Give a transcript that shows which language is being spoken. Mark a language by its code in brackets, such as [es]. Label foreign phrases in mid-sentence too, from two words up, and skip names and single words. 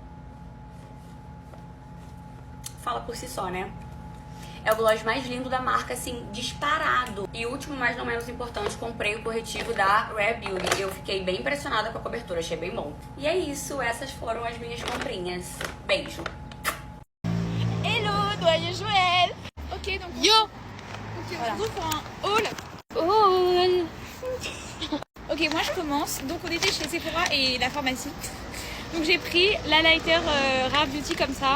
[pt] Fala por si só, né? É o gloss mais lindo da marca, assim, disparado. E último, mas não menos importante, comprei o corretivo da Rare Beauty. Eu fiquei bem impressionada com a cobertura, achei bem bom. E é isso, essas foram as minhas comprinhas. Beijo. [fr] Hello, joyeux Joël. Ok, donc yo. Ok, on se retrouve pour un haul. Haul. Ok, moi je commence. Donc on était chez Sephora et la pharmacie. Donc j'ai pris l'highlighter Rare Beauty comme ça.